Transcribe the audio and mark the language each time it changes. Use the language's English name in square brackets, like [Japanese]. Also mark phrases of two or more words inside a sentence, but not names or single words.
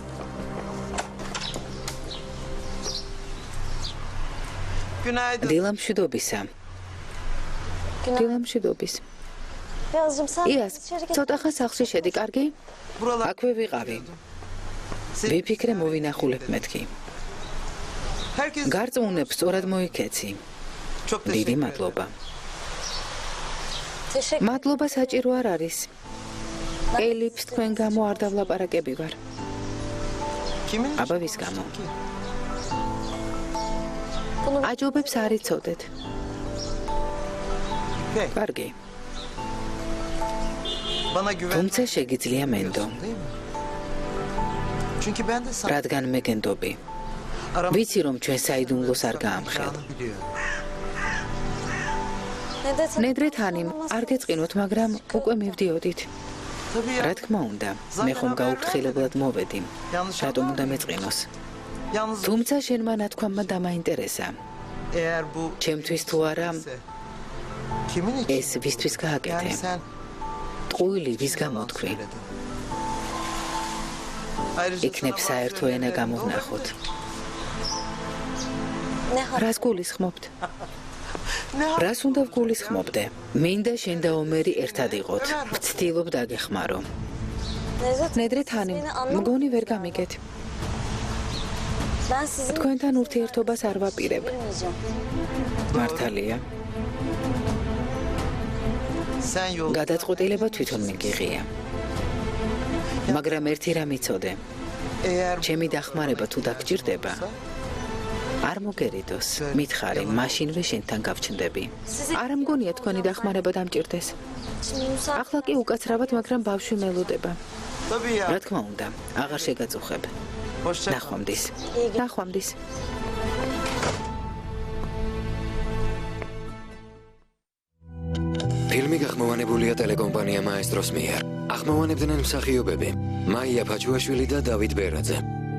[Turkish] Günaydın. [Georgian] დილამშვიდობისა. დილამშვიდობის. იას, ცოტა ხან სახლში შედი, კარგი? [Turkish] Buralar [Georgian] აქვე ვიყავი. ვიფიქრე მოვინახულებ მეთქი. [Turkish] herkes [Georgian] გარწმუნებს სწორად მოიქეცი. [Turkish] çok [Georgian] დიდი [Turkish] teşekkür ederim. [Georgian] მადლობა. მადლობა საჭირო არ არის. ელიფს თქვენ გამო არ დავლაპარაკები ვარ. [Turkish] Kimin? [Georgian] აბა ვის გამო? აჯობებს არ იცოდეთ. İpek, კარგი. [Turkish] bana güven. [Georgian] თუმცა შეგიძლია მენდო. [Turkish] Değil mi? Çünkü ben de sana [Georgian] რადგან მეგენდობი. [Turkish] aramı [Georgian] ვიცი რომ ჩვენ საიდუმლოს არ გაამხელთ. [Turkish] biliyorum. [Georgian] ნედრეთ ანიმ არ გეწყინოთ, მაგრამ უკვე მივდიოდით. [Turkish] Tabii ya. [Georgian] რა თქმა უნდა, მე ხომ გაუფრთხილებლად მოვედი. [Turkish] Yanlış [Georgian] რატომ უნდა [Turkish] anlama. [Georgian] მეწყინოს? [Turkish] Yalnız [Georgian] თუმცა შენმა ნათქვამმა დამაინტერესა. [Turkish] eğer bu [Georgian] ჩემთვის თუ არა, [Turkish] ise kimin için? [Georgian] ეს ვისთვის გააკეთე? [Turkish] Yani sen [Georgian] ტყუილი ვის გამოთქვი? [Turkish] söyledin. Ayrıca [Georgian] იქნებ [Turkish] sana [Georgian] საერთო [Turkish] bazı [Georgian] ენა [Turkish] önerilerim [Georgian] გამოვნახოთ. [Turkish] olabilir. [Georgian] რას გულისხმობთ? [Turkish] Ne hal- [Georgian] რას უნდა ვგულისხმობდე? მინდა შენ და ომერი ერთად იყოთ. ვცდილობ დაგეხმარო. ნედრეთ ანიმ, მგონი ვერ გამიგეთ. თქვენთან ურთიერთობას არ ვაპირებ. მართალია. [Turkish] Sen yol [Georgian] გადაწყვეტილება თვითონ მიგიღია. მაგრამ ერთი რამ იცოდე, [Turkish] eğer [Georgian] ჩემი დახმარება თუ დაგჭირდება, არ მოგერიდოს. მითხარი, მაშინვე შენთან გავჩნდები. არ მგონია თქვენი დახმარება დამჭირდეს. ახლა კი უკაცრავად, მაგრამ ბავშვი მელოდება. [Turkish] tabii ya. [Georgian] რა თქმა უნდა, აღარ შეგაწუხებ. [Turkish] Hoşça kal. [Georgian] ნახვამდის. ნახვამდის. ფილმი გახმოვანებულია ტელეკომპანია მაესტროს მიერ. ახმოვანებდნენ მსახიობები: მაია ფაჩუაშვილი და დავით ბერაძე.